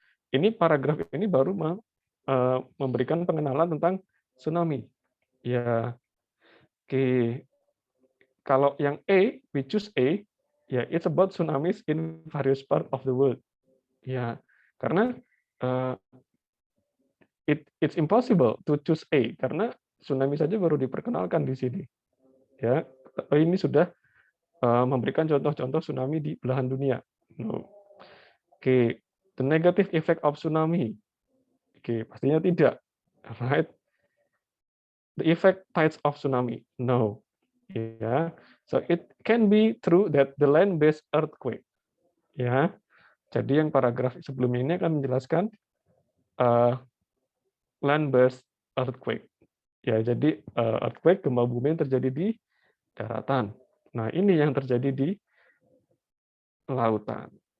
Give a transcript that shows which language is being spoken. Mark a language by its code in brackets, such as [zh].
[id] Ini paragraf ini baru memberikan pengenalan tentang tsunami. Ya, oke. Kalau yang [en] A, we choose A, ya, it's about tsunamis in various part of the world. [id] Ya, karena [en] it's impossible to choose A [id] karena tsunami saja baru diperkenalkan di sini. Ya, ini sudah memberikan contoh-contoh tsunami di belahan dunia. [en] No. Oke, the negative effect of tsunami. Oke, [id] pastinya tidak. [en] Right? The effect tides of tsunami. No. Ya. So it can be true that the land-based earthquake. Ya. [id] Jadi yang paragraf sebelumnya ini akan menjelaskan land-based earthquake. Ya, jadi earthquake gempa bumi yang terjadi di daratan. Nah, ini yang terjadi di lautan.